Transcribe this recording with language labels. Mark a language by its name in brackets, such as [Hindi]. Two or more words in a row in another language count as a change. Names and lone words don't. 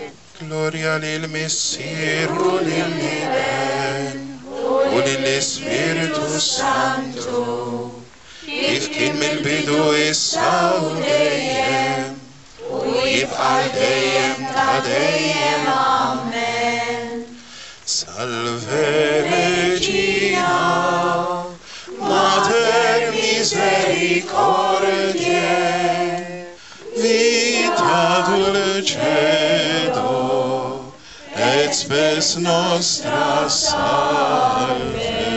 [Maltese] Gloria lil-Missieru lil-Liben u lill-Ispiritu Santu, kif kien mill-bidu issa u dejjem, u jibqa' dejjem ta' dejjem amen. [Latin] Salve Regina, Mater misericordiae, vita dulcedo, et spes nostra salve.